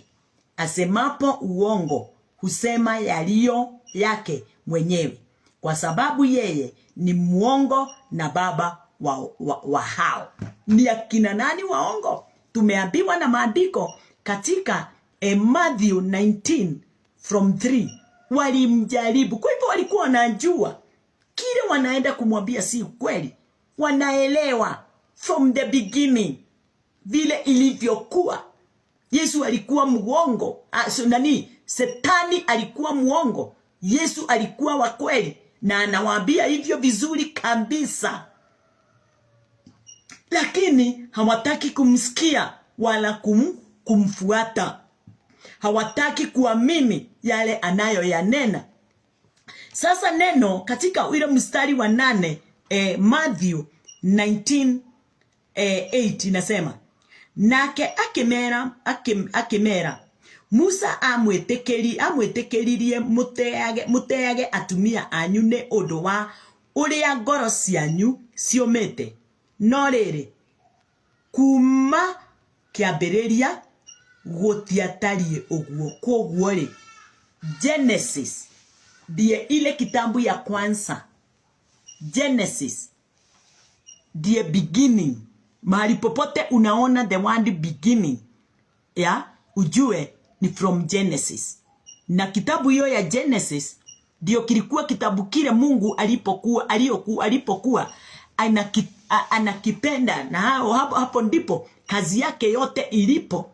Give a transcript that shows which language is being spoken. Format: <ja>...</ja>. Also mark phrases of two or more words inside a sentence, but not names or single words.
<sw>Asemapo uongo, husema yaliyo yake mwenyewe, kwa sababu yeye ni muongo na baba wa hao. Ni akina nani waongo? Tumeambiwa na maandiko katika Matthew 19:3. Walimjaribu. Kwa hivyo walikuwa wanajua kile wanaenda kumwambia si ukweli. Wanaelewa</sw> <en>from the beginning</en> <sw>vile ilivyokuwa. Yesu alikuwa muongo. Shetani alikuwa muongo. Yesu alikuwa wa kweli. Na anawaambia hivyo vizuri kabisa. Lakini hawataki kumsikia wala kumfuata. Hawataki kuamini yale anayoyanena. Sasa neno katika ile mstari wa 8 Matthew 19:8 inasema,</sw> <ki>nake akimera Musa amwetekeririe muteage atumia anyu ne undu wa uria ngoro cianyu ciumite, no riri kuma kiambiriria gutiatarie uguo. Koguo ri</ki> <sw>Genesis ndiye ile kitabu ya kwanza. Genesis ndiye beginning. Mahali popote unaona</sw> <en>the word beginning,</en> <sw>ujue ni from Genesis. Na kitabu hiyo ya Genesis ndio kilikuwa kitabu kile Mungu alipokuwa anakipenda, na hapo ndipo kazi yake yote ilipo.</sw>